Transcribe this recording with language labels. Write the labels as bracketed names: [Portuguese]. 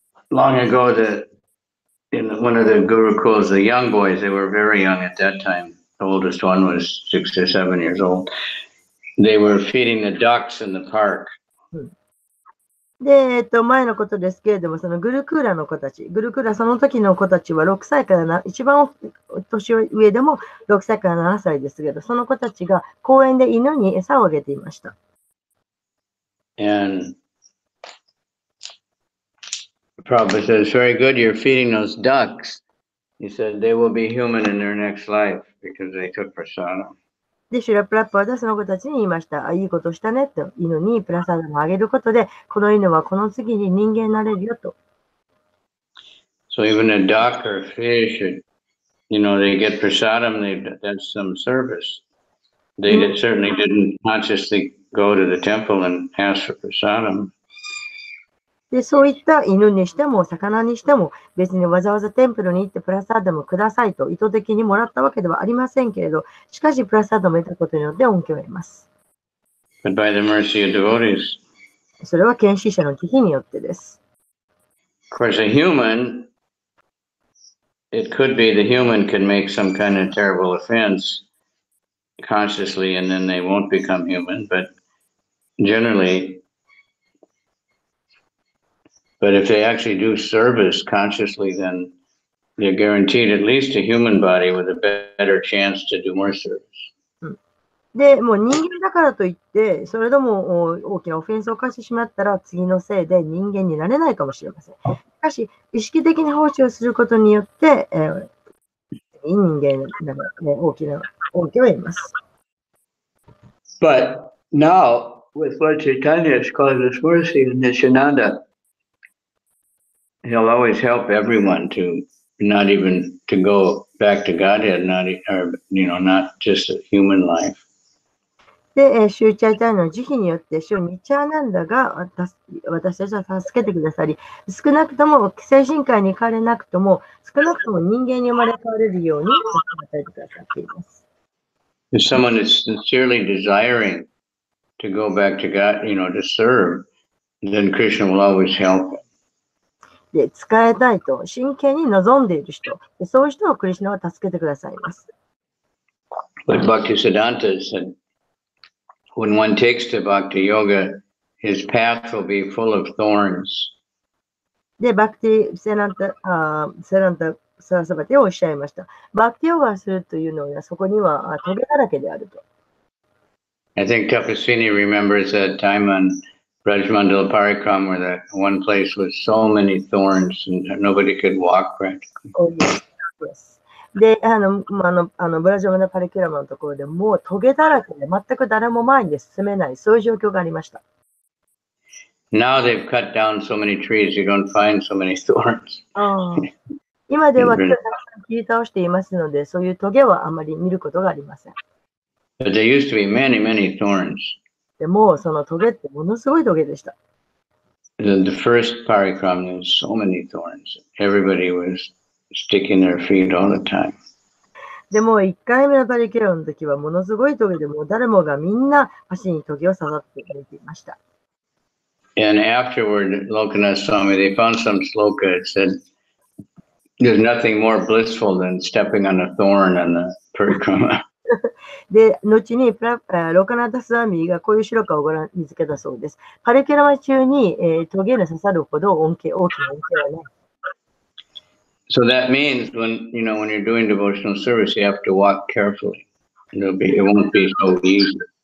[English] Long ago, in one of the Gurukuls, the young boys, they were very young at that time. The oldest one was 6 or 7 years old. They were feeding the ducks in the park. [Japanese] で、前のことですけれども、そのグルクーラの子たち、グルクーラその時の子たちは6歳から一番年上でも6歳から7歳ですけど、その子たちが公園で犬に餌をあげていました。 [English] And Prabhupada says, very good, you're feeding those ducks. He said, they will be human in their next life because they took prasadam. [Japanese] で、シュラプラッパーはその子たちに言いました。いいことしたねと。犬にプラサダムをあげることで、この犬はこの次に人間になれるよと。 [English] So even a duck or a fish, they get prasadam, that's some service. They certainly didn't consciously go to the temple and ask for prasadam. [Japanese] で、そういった犬にしても、魚にしても、別にわざわざテンプルに行ってプラサダムくださいと意図的にもらったわけではありませんけれど、しかしプラサダムを得たことによって恩恵を得ます。 [English] But by the mercy of devotees. [Japanese] それは献身者の慈悲によってです。 [English] Of course, a human, it could be the human can make some kind of terrible offense consciously and then they won't become human, but generally, but if they actually do service consciously, then they're guaranteed at least a human body with a better chance to do more service. [Japanese] で、もう人間だからといって、それでも大きなオフェンスを犯してしまったら、次のせいで人間になれないかもしれません。しかし、意識的に奉仕をすることによって、人間になる、大きな恩恵を得ます。 [English] But now, with what Chaitanya has called us mercy in Nishananda, he'll always help everyone to not even to go back to Godhead, not just a human life. [Japanese] で、シューチャイタイの慈悲によって、シューニチャーナンダが私たちを助けてくださり、少なくとも精神界に行かれなくとも、少なくとも人間に生まれ変われるように与えてくださっています。 [English] If someone is sincerely desiring to go back to God, to serve, then Krishna will always help him. [Japanese] で、使いたいと真剣に望んでいる人、そういう人をクリシュナは助けてくださいます。 [English] But Bhaktisiddhanta said, when one takes to Bhakti Yoga, his path will be full of thorns. [Japanese] で、バクティセランタサラサバティをおっしゃいました。バクティヨガをするというのは、そこにはトゲだらけであると。 [English] I think Tapaswini remembers that time on Brajmandala Parikram where that one place was so many thorns and nobody could walk practically. Oh, yes. Yes. [Japanese] で、ブラジャマナパリキュラマのところでもうトゲだらけで全く誰も前に進めない、そういう状況がありました。 [English] Now they've cut down so many trees, you don't find so many thorns. [Japanese] 今ではたくさん切り倒していますので、そういうトゲはあまり見ることがありません。 [English] But there used to be many, many thorns. [Japanese] でも、そのトゲってものすごいトゲでした。 [English] The first parikram, there was so many thorns. Everybody was sticking their feet all the time. [Japanese] でも、1回目のパリキュラマの時はものすごいトゲで、もう誰もがみんな足にトゲを刺さってくれていました。 [English] And afterward, Lokanath Swami, they found some sloka that said, there's nothing more blissful than stepping on a thorn on the parikrama. [Japanese] で、後にロカナタスワミがこういうシロカを見つけたそうです。パリキュラマ中に、トゲに刺さるほど大きな恩恵はない。 [English] So that means when you're doing devotional service, you have to walk carefully. It won't be so easy.